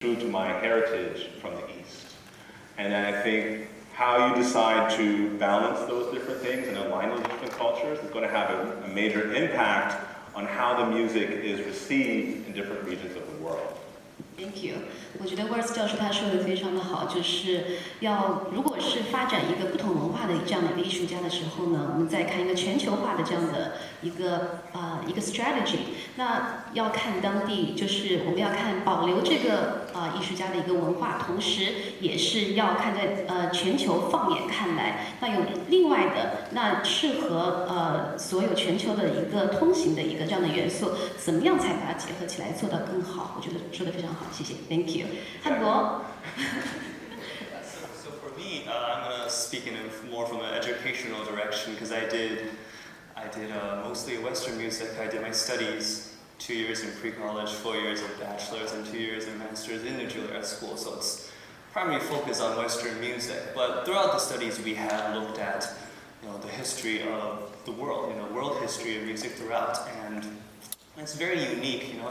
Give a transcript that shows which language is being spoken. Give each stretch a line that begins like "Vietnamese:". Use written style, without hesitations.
English: true to my heritage from the East. And I think how you decide to balance those different things and align those different cultures is going to have a major impact on how the music is received in different regions of the world. Thank you.
Chinese: 我觉得 Words 教授他说的非常的好，就是如果是发展一个不同文化的这样的一个艺术家的时候呢，我们再看一个全球化的这样的一个strategy， 那要看当地，就是我们要看保留这个艺术家的一个文化，同时也是要看在全球放眼看来，那有另外的那适合所有全球的一个通行的一个这样的元素，怎么样才把它结合起来做到更好？我觉得说的非常好，谢谢 ，
English: Thank you。
Chinese: 汉国。
English: So for me, I'm gonna speak more from an educational direction because I did mostly Western music. I did my studies 2 years in pre-college, 4 years of bachelor's, and 2 years in master's in the Juilliard School. So it's primarily focused on Western music. But throughout the studies, we have looked at the history of the world, world history of music throughout, and it's very unique.